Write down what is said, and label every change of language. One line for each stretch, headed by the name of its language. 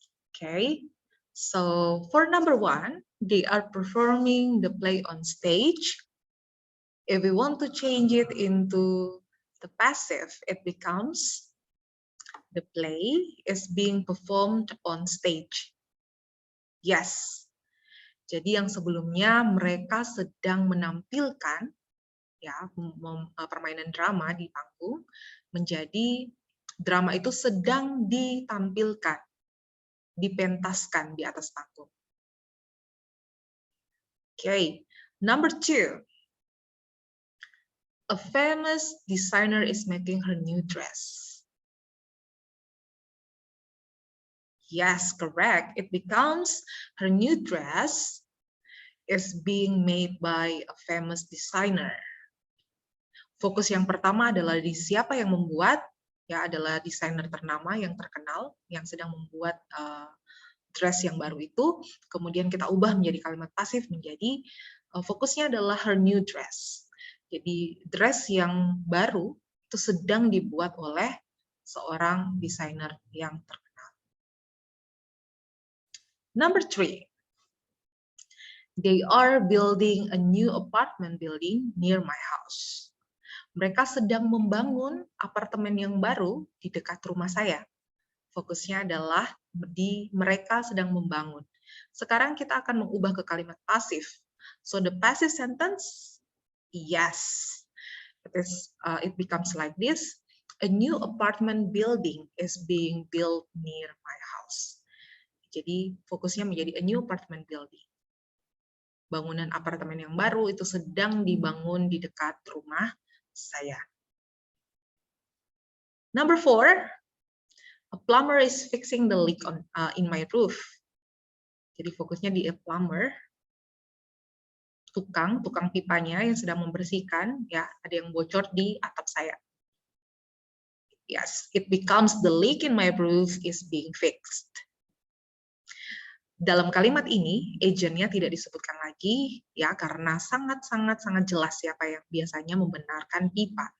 English: Okay, so for number 1, they are performing the play on stage. If we want to change it into the passive, it becomes the play is being performed on stage. Yes.
Indonesian: Jadi yang sebelumnya mereka sedang menampilkan ya permainan drama di panggung, menjadi drama itu sedang ditampilkan, dipentaskan di atas panggung.
English: Okay, number 2. A famous designer is making her new dress. Yes, correct. It becomes her new dress is being made by a famous designer.
Indonesian: Fokus yang pertama adalah di siapa yang membuat, ya adalah desainer ternama yang terkenal yang sedang membuat dress yang baru itu. Kemudian kita ubah menjadi kalimat pasif menjadi fokusnya adalah
English: her new dress.
Indonesian: Jadi dress yang baru itu sedang dibuat oleh seorang desainer yang terkenal.
English: Number 3, they are building a new apartment building near my house.
Indonesian: Mereka sedang membangun apartemen yang baru di dekat rumah saya. Fokusnya adalah di mereka sedang membangun. Sekarang kita akan mengubah ke kalimat pasif.
English: So the passive sentence, yes, it becomes like this. A new apartment building is being built near my house.
Indonesian: Jadi fokusnya menjadi
English: a new apartment building.
Indonesian: Bangunan apartemen yang baru itu sedang dibangun di dekat rumah saya.
English: Number 4, a plumber is fixing the leak in my roof.
Indonesian: Jadi fokusnya di
English: a plumber,
Indonesian: tukang pipanya yang sedang membersihkan, ya, ada yang bocor di atap saya.
English: Yes, it becomes the leak in my roof is being fixed.
Indonesian: Dalam kalimat ini, agentnya tidak disebutkan lagi, ya, karena sangat jelas siapa yang biasanya membenarkan pipa.